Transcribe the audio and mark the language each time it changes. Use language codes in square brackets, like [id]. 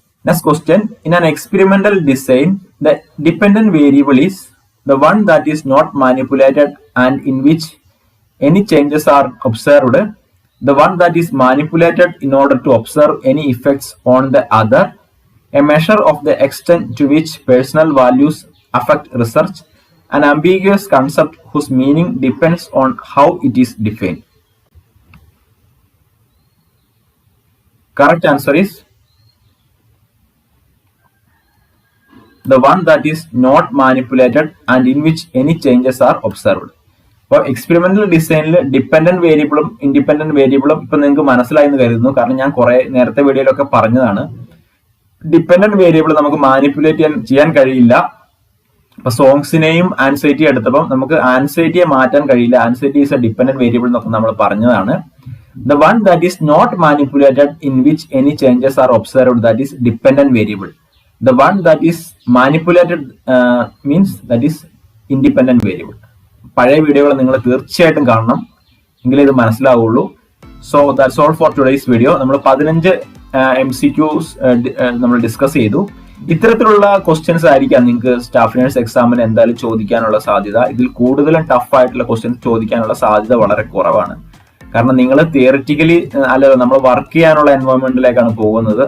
[en] Next question, in an experimental design, the dependent variable is the one that is not manipulated and in which any changes are observed, the one that is manipulated in order to observe any effects on the other, a measure of the extent to which personal values affect research, an ambiguous concept whose meaning depends on how it is defined. Correct answer is the one that is not manipulated and in which any changes are observed. [ml] അപ്പോൾ experimental ഡിസൈനിൽ dependent വേരിയബിളും independent വേരിയബിളും ഇപ്പൊ നിങ്ങൾക്ക് മനസ്സിലായി എന്ന് കരുതുന്നു, കാരണം ഞാൻ കുറെ നേരത്തെ വീഡിയോയിലൊക്കെ പറഞ്ഞതാണ്. ഡിപ്പെൻഡന്റ് വേരിയബിൾ നമുക്ക് മാനിപ്പുലേറ്റ് ചെയ്യാൻ കഴിയില്ല. ഇപ്പൊ സോങ്സിനെയും ആൻസൈറ്റി എടുത്തപ്പോൾ നമുക്ക് ആൻസൈറ്റിയെ മാറ്റാൻ കഴിയില്ല. Anxiety is A dependent variable എന്നൊക്കെ നമ്മൾ പറഞ്ഞതാണ്. [en] The one that is not manipulated in which any changes are observed, that is dependent variable. The one that is manipulated means that is independent variable. [ml] പഴയ വീഡിയോകൾ നിങ്ങൾ തീർച്ചയായിട്ടും കാണണം, എങ്കിലേ ഇത് മനസ്സിലാവുള്ളൂ. So that's all for today's video. നമ്മൾ 15 MCQs നമ്മൾ ഡിസ്കസ് ചെയ്തു. ഇത്തരത്തിലുള്ള ക്വസ്റ്റ്യൻസ് ആയിരിക്കാം നിങ്ങൾക്ക് സ്റ്റാഫ് നേഴ്സ് എക്സാമിന് എന്തായാലും ചോദിക്കാനുള്ള സാധ്യത. ഇതിൽ കൂടുതലും ടഫ് ആയിട്ടുള്ള ക്വസ്റ്റ്യൻസ് ചോദിക്കാനുള്ള സാധ്യത വളരെ കുറവാണ്. കാരണം നിങ്ങൾ തിയറിറ്റിക്കലി അല്ല, നമ്മൾ വർക്ക് ചെയ്യാനുള്ള എൻവയോൺമെന്റിലേക്കാണ് പോകുന്നത്.